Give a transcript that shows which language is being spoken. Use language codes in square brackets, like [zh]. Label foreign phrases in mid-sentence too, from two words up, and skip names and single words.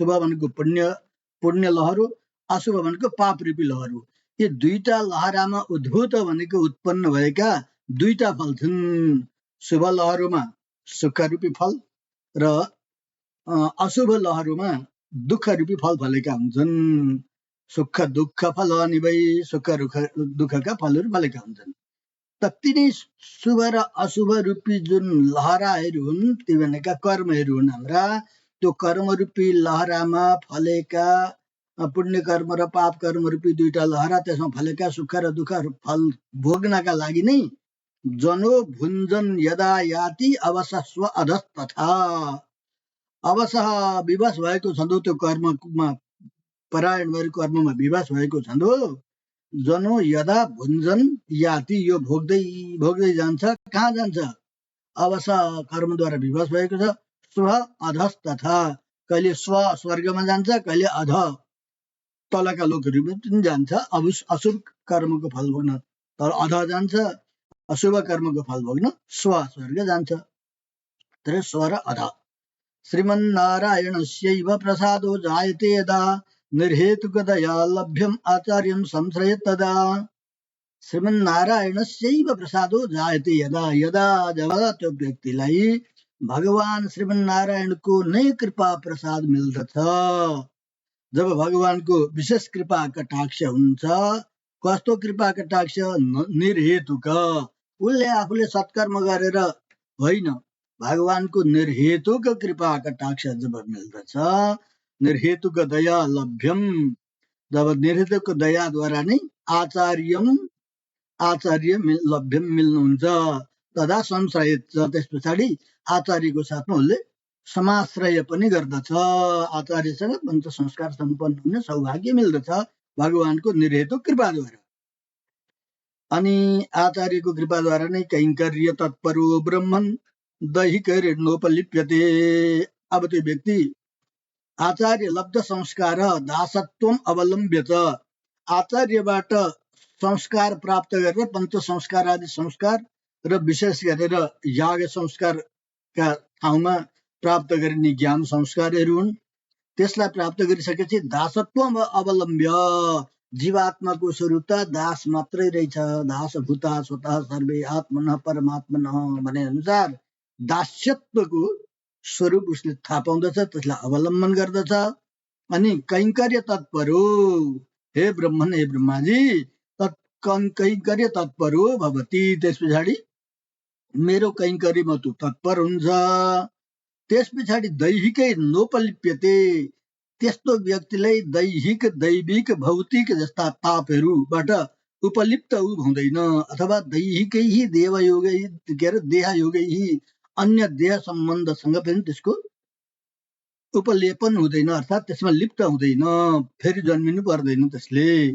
[ne] शुभ भनेको पुण्य लहर हो, अशुभ भनेको पाप रूपी लहर हो। यी 2टा लहरामा उद्भूत भनेको उत्पन्न भएका 2टा फल छन्। शुभ लहरमा सुख रूपी फल र अशुभ लहरमा दुःख रूपी फल फलेका हुन्छन्। [sa] सुख दुःख फलानि वै, [ne] सुख दुःखका फलहरू फलेका हुन्छन्। त तिनी शुभ र अशुभ रूपी जुन लहराहरू हुन् ती भनेका कर्महरू हुन् हाम्रा। त्यो कर्म रूपी लहरामा फलेका पुण्य कर्म र पाप कर्म रूपी 2टा लहरा, त्यसमा फलेका सुख र दुःख फल भोग्नका लागि नै [sa] जनो भुञ्जन यदा याति अवसस्व अधस्तथा। [ne] अवसह विवश भएको छँदो त्यो कर्ममा परायण भएर कर्ममा विवश भएको छँदो [sa] जनो यदा भुञ्जन याति [ne] यो भोग्दै भोग्दै जान्छ। कहाँ जान्छ? अवसह कर्मद्वारा विवश भएको छ। [sa] स्व अधस्तथा, [ne] कहिले स्वर्गमा जान्छ, कहिले अध तलका लोकहरूमा पनि जान्छ। अशुभ कर्मको फल भोग्न तर अध जान्छ, अशुभ कर्मको फल भोग्न स्वर्ग जान्छ। तर स्व र अध। [sa] श्रीमन्नारायणस्यैव प्रसादो जायते यदा निर्हेतुकदया लभ्यम आचार्यं संश्रय तदा। श्रीमन्नारायणस्यैव प्रसादो जायते यदा, [ne] यदा जब त्यो व्यक्तिलाई भगवान श्रीमन्नारायणको नै कृपा प्रसाद मिल्दछ। जब भगवानको विशेष कृपा कटाक्ष हुन्छ। कस्तो कृपा कटाक्ष? निर्हेतुक, उसले आफूले सत्कर्म गरेर होइन, भगवानको निर्हेतुक कृपा कटाक्ष जब मिल्दछ, [sa] निर्हेतुक दया लभ्यम, [ne] जब निर्हेतुक दयाद्वारा नै आचार्य लभ्यम मिल्नुहुन्छ, [sa] तदा संश्रयित, [ne] त्यस पछाडि आचार्यको साथमा उसले समाश्रय पनि गर्दछ। आचार्यसँग पञ्च संस्कार सम्पन्न हुने सौभाग्य मिल्दछ भगवानको निर्हेतुक कृपाद्वारा। अनि आचार्यको कृपाद्वारा नै [sa] कैङ्कर्य तत्परो ब्रह्मन् दैहिक ऋणोपलिप्यते। [ne] अब त्यो व्यक्ति [sa] आचार्य लब्ध संस्कार दासत्वम अवलम्ब्यत, [ne] आचार्यबाट संस्कार प्राप्त गरेर पञ्च संस्कार आदि संस्कार र विशेष गरेर याग संस्कारका ठाउँमा प्राप्त गरिने ज्ञान संस्कारहरू हुन्। त्यसलाई प्राप्त गरिसकेपछि [sa] दासत्व अवलम्ब्य, [ne] जीवात्माको स्वरूप त दास मात्रै रहेछ, [sa] दास भूता स्वतः सर्वे आत्मनः परमात्मनः [ne] भने अनुसार दास्यत्वको स्वरूप उसले थाहा पाउँदछ, त्यसलाई अवलम्बन गर्दछ। [sa] अनि कैङ्कर्य तत्परो, हे ब्रह्मन हे ब्रह्माजी, कैङ्कर्य तत्परो भवति, [ne] त्यस पछाडि मेरो कैङ्कर्यमा तु तत्पर हुन्छ। त्यस पछाडि [sa] दैहिकै नोपलिप्यते, [ne] त्यस्तो व्यक्तिलाई दैहिक दैविक भौतिक जस्ता पापहरूबाट उपलिप्त हुँदैन, अथवा दैहिकै देवयोगै के अरे देहयोगै अन्य देह सम्बन्धसँग पनि त्यसको उपलेपन हुँदैन, अर्थात् त्यसमा लिप्त हुँदैन, फेरि जन्मिनु पर्दैन त्यसले।